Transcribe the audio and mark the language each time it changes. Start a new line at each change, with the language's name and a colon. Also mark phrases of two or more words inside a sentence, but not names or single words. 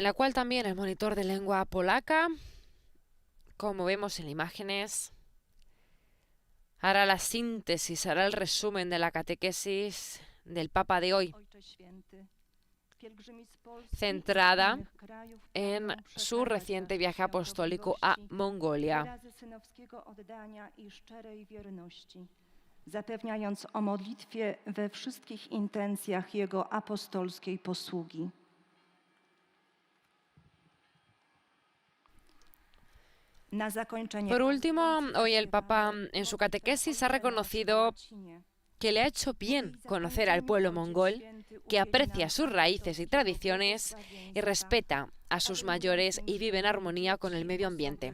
Spanish: la cual también el monitor de lengua polaca, como vemos en imágenes, hará la síntesis, hará el resumen de la catequesis del Papa de hoy, centrada en su reciente viaje apostólico a Mongolia.
Polish: Zapewniając o modlitwie we wszystkich intencjach Jego apostolskiej posługi.
Spanish: Por último, hoy el Papa en su catequesis ha reconocido que le ha hecho bien conocer al pueblo mongol, que aprecia sus raíces y tradiciones y respeta a sus mayores y vive en armonía con el medio ambiente.